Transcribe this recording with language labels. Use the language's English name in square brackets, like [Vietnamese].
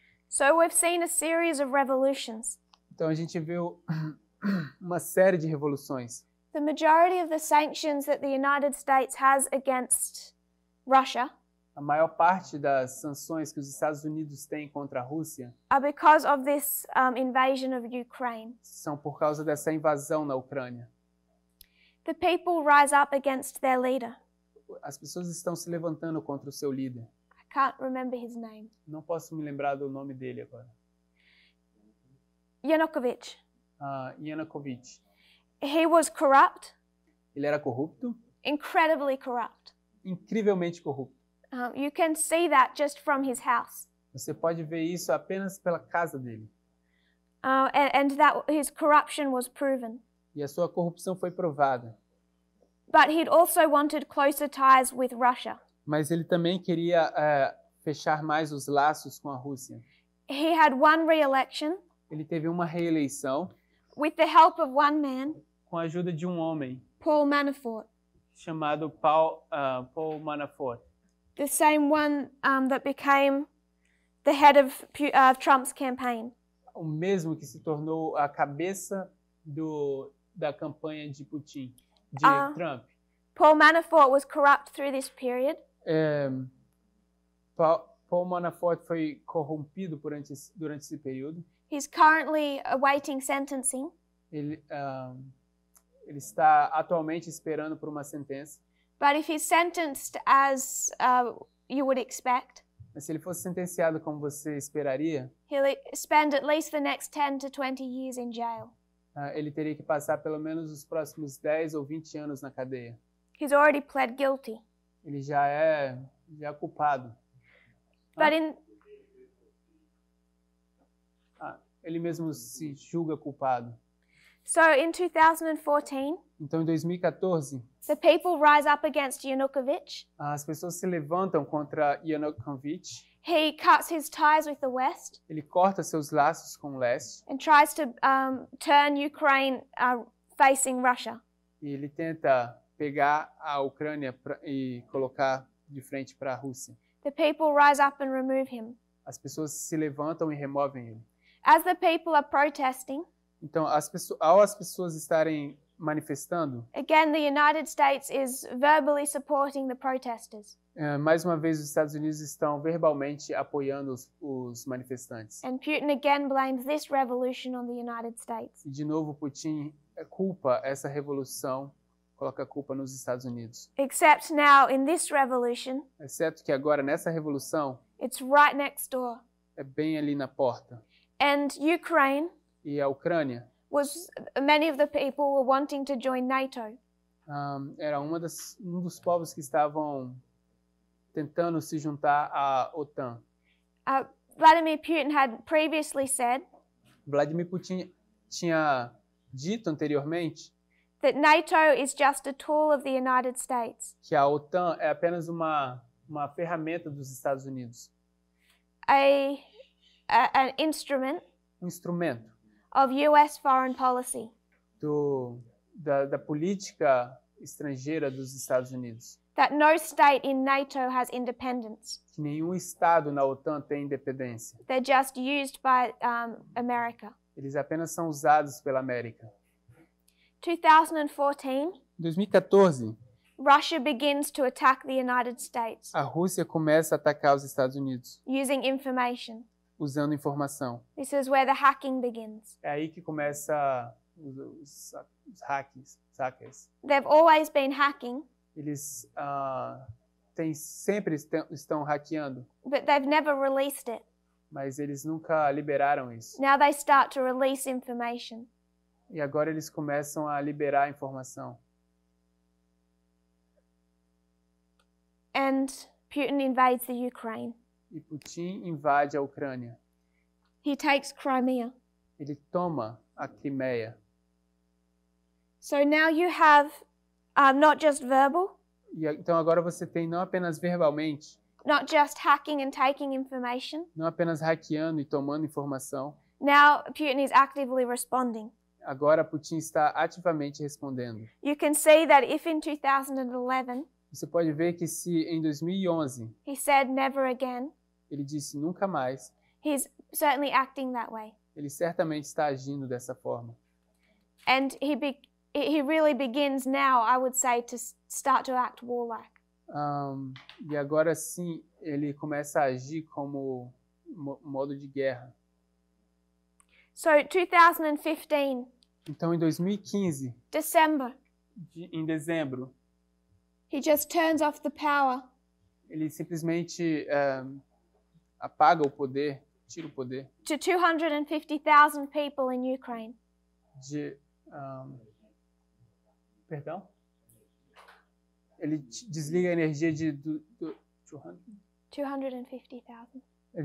[English] So we've seen a series of revolutions. [Portuguese] Então a gente viu uma série de revoluções. [English] The majority of the sanctions that the United States has against Russia [Portuguese] A maior parte das sanções que os Estados Unidos têm contra a Rússia [English] are because of this invasion of Ukraine. [Portuguese] são por causa dessa invasão na Ucrânia. [English] The people rise up against their leader. [Portuguese] As pessoas estão se levantando contra o seu líder. [English] I can't remember his name. [Portuguese] Não posso me lembrar do nome dele agora. [English] Yanukovych. [Portuguese] Yanukovych. [English] He was corrupt, [Portuguese] Ele era corrupto, [English] incredibly corrupt. [Portuguese] incrivelmente corrupto. [English] You can see that just from his house. [Portuguese] Você pode ver isso apenas pela casa dele. [English] And that his corruption was proven. [Portuguese] E a sua corrupção foi provada. [English] But he'd also wanted closer ties with Russia. [Portuguese] Mas ele também queria fechar mais os laços com a Rússia. [English] He had one re-election [Portuguese] Ele teve uma reeleição [English] with the help of one man, [Portuguese] com a ajuda de um homem [English] Paul Manafort, [Portuguese] chamado Paul Manafort, [English] the same one that became the head of Trump's campaign. [Portuguese] o mesmo que se tornou a cabeça da campanha de Putin, de Trump. [English] Paul Manafort was corrupt through this period. [Portuguese] Paul Manafort foi corrompido durante esse período. [English] He's currently awaiting sentencing. [Portuguese] Ele está atualmente esperando por uma sentença. [English] But if he's sentenced as you would expect, [Portuguese] Mas se ele fosse sentenciado como você esperaria, [English] he'll spend at least the next 10 to 20 years in jail. [Portuguese] ele teria que passar pelo menos os próximos 10 ou 20 anos na cadeia. [English] He's already pled guilty. [Portuguese] Ele já é culpado. [English] But [Portuguese] Ele mesmo se julga culpado. [English] so in 2014, [Portuguese] Então, em 2014, [English] the people rise up against Yanukovych. [Portuguese] as pessoas se levantam contra Yanukovych. [English] He cuts his ties with the West [Portuguese] Ele corta seus laços com o leste [English] and tries to turn Ukraine facing Russia. [Portuguese] e ele tenta pegar a Ucrânia e colocar de frente para a Rússia. [English] The people rise up and remove him. [Portuguese] As pessoas se levantam e removem ele. [English] As the people are protesting, [Portuguese] Então, ao as pessoas estarem manifestando, [English] again, the United States is verbally supporting the protesters. [Portuguese] mais uma vez os Estados Unidos estão verbalmente apoiando os manifestantes. [English] And Putin again blames this revolution on the United States. [Portuguese] E de novo Putin culpa essa revolução, coloca a culpa nos Estados Unidos. [English] Except now, in this revolution, [Portuguese] Exceto que agora nessa revolução [English] it's right next door. [Portuguese] é bem ali na porta. [English] And Ukraine [Portuguese] E a Ucrânia [English] many of the people were wanting to join NATO. [Portuguese] Era um dos povos que estavam tentando se juntar à OTAN. [English] Vladimir Putin had previously said [Portuguese] Vladimir Putin tinha dito anteriormente [English] that NATO is just a tool of the United States, [Portuguese] que a OTAN é apenas uma ferramenta dos Estados Unidos, [English] an instrument [Portuguese] instrumento [English] of US foreign policy. [Portuguese] Da política estrangeira dos Estados Unidos. [English] That no state in NATO has independence. [Portuguese] Que nenhum estado na OTAN tem independência. [English] They're just used by America. [Portuguese] Eles apenas são usados pela América. [English] 2014, [Portuguese] 2014, [English] Russia begins to attack the United States. [Portuguese] A Rússia começa a atacar os Estados Unidos. [English] Using information. [Portuguese] Usando informação. [English] This is where the hacking begins. [Portuguese] É aí que começa os hackers. [English] They've always been hacking. [Portuguese] Eles sempre estão hackeando. [English] But they've never released it. [Portuguese] Mas eles nunca liberaram isso. [English] Now they start to release information. [Portuguese] E agora eles começam a liberar informação. [English] And Putin invades the Ukraine. [Portuguese] E Putin invade a Ucrânia. [English] He takes Crimea. [Portuguese] Ele toma a Crimeia. [English] So now you have not just verbal. [Portuguese] E então agora você tem não apenas verbalmente. [English] Not just hacking and taking information. [Portuguese] Não apenas hackeando e tomando informação. [English] Now Putin is actively responding. [Portuguese] Agora Putin está ativamente respondendo. [English] You can see that if in 2011 [Portuguese] você pode ver que se em 2011 [English] he said never again, [Portuguese] ele disse nunca mais, [English] he's certainly acting that way. [Portuguese] Ele certamente está agindo dessa forma. [English] And he really begins now, I would say, to start to act warlike. [Portuguese] E agora sim, ele começa a agir como modo de guerra. [English] So 2015. [Portuguese] Então em 2015, em dezembro, [English] he just turns off the power. [Portuguese] Ele simplesmente apaga o poder, tira o poder. [English] To 250,000 people in Ukraine. [Portuguese] Perdão? Ele desliga a energia de 250,000.